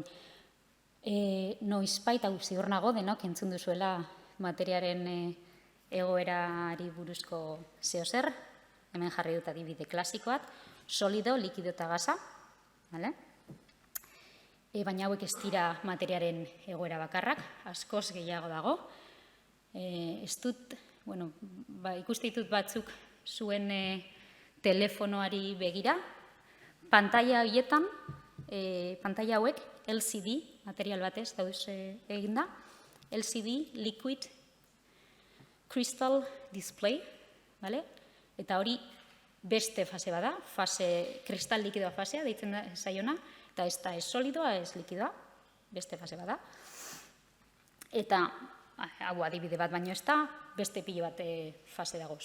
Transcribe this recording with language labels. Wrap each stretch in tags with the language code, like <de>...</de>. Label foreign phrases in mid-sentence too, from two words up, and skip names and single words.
<eu>Noizbait hau ziur nago denok entzun duzuela materiaren egoerari buruzko zeozer, hemen jarri dut adibide klasikoak, solido, likido eta gasa, baina hauek ez dira materiaren egoera bakarrak, askoz gehiago dago. Ikuste ditut batzuk zuen telefonoari begira, pantaila horietan, pantaila hauek LCD, material batez dauz eginda,</eu> <en>LCD, liquid, crystal display,</en> <eu>eta hori beste fase bada, kristal likidoa fasea, deitzen da zaiona, eta ez da ez solidoa, ez likidoa, beste fase bada. Eta, hau adibide bat baino ez da, beste pilo bat fase dago.</eu>